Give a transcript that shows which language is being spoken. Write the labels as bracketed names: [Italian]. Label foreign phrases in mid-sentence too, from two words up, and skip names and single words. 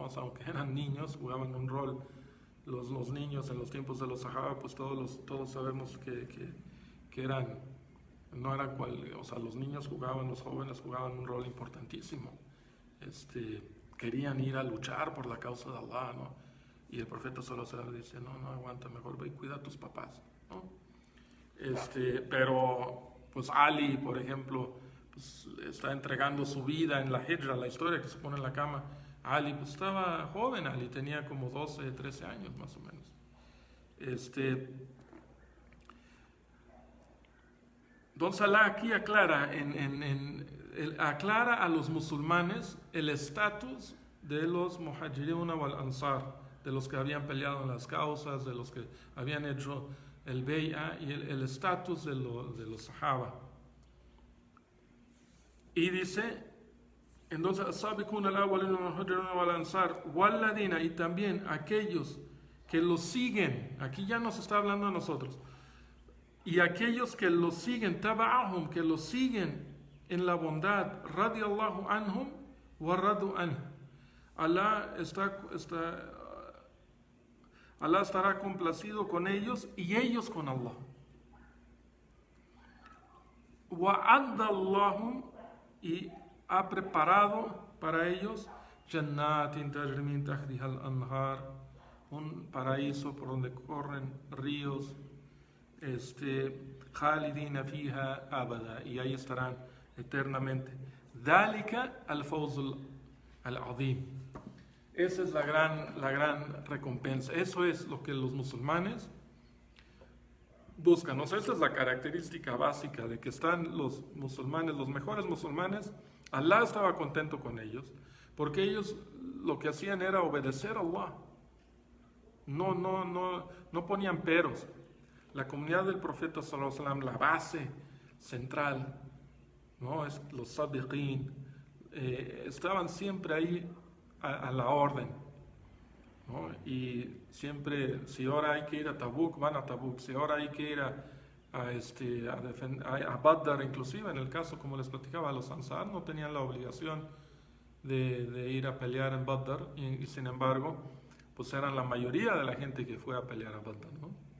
[Spanish] O sea, aunque eran niños, jugaban un rol. Los niños en los tiempos de los sahaba, pues todos sabemos que eran, no eran o sea, los niños jugaban, los jóvenes jugaban un rol importantísimo. Querían ir a luchar por la causa de Allah, ¿no? Y el profeta [Arabic] صلى الله عليه وسلم [Spanish] dice, no aguanta, mejor ve y cuida a tus papás, ¿no? Pero pues Ali, por ejemplo, pues está entregando su vida en la hijra, la historia que se pone en la cama. Ali pues estaba joven, Ali tenía como 12, 13 años más o menos. Este, entonces Allah aquí aclara, aclara a los musulmanes el estatus de los [Arabic] المهاجرين والأنصار, [Spanish] de los que habían peleado en las causas, de los que habían hecho el bay'a, y el estatus de los sahaba. Y dice, entonces, [Arabic] السابقون الأولون من المهاجرين والأنصار والذين, [Spanish] y también aquellos que los siguen, aquí ya nos está hablando a nosotros, y aquellos que los siguen, taba'ahum, que los siguen en la bondad, [Arabic] رضي الله عنهم ورضوا عنه. [Spanish] Allah estará complacido con ellos y ellos con Allah. [Arabic] وأعد لهم, [Spanish] y ha preparado para ellos [Arabic] جنات تجري من تحتها الأنهار, [Spanish] un paraíso por donde corren ríos, [Arabic] خالدين فيها أبدا, [Spanish] y ahí estarán eternamente. [Arabic] ذلك الفوز العظيم. [Spanish] Esa es la gran recompensa. Eso es lo que los musulmanes buscan. O sea, esa es la característica básica de que están los musulmanes, los mejores musulmanes. Allah estaba contento con ellos, porque ellos lo que hacían era obedecer a Allah. No ponían peros. La comunidad del profeta [Arabic] صلى الله عليه وسلم, [Spanish] la base central, ¿no? Es los sabiqin, estaban siempre ahí a la orden, ¿no? Y siempre, si ahora hay que ir a Tabuk, van a Tabuk. Si ahora hay que ir a Badr, inclusive en el caso, como les platicaba, los Ansar no tenían la obligación de ir a pelear en Badr, y sin embargo, pues eran la mayoría de la gente que fue a pelear a Badr, ¿no?